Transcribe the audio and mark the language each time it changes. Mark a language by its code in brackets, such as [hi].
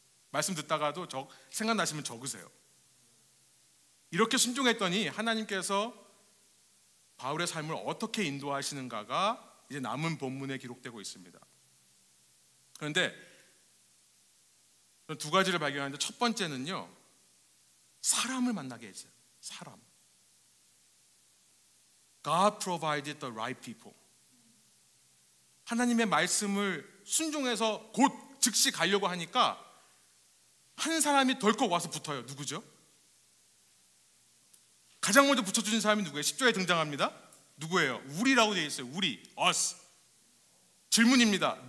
[ko] 말씀 듣다가도 생각나시면 적으세요. 이렇게 순종했더니 하나님께서 바울의 삶을 어떻게 인도하시는가가 이제 남은 본문에 기록되고 있습니다. 그런데 두 가지를 발견하는데, 첫 번째는요, 사람을 만나게 했어요. 사람. [en] God provided the right people. [ko] 하나님의 말씀을 순종해서 곧 즉시 가려고 하니까 한 사람이 덜컥 와서 붙어요. 누구죠? 가장 먼저 붙여주신 사람이 누구예요? 10절에 등장합니다. 누구예요? 우리라고 되어 있어요. 우리, us. 질문입니다.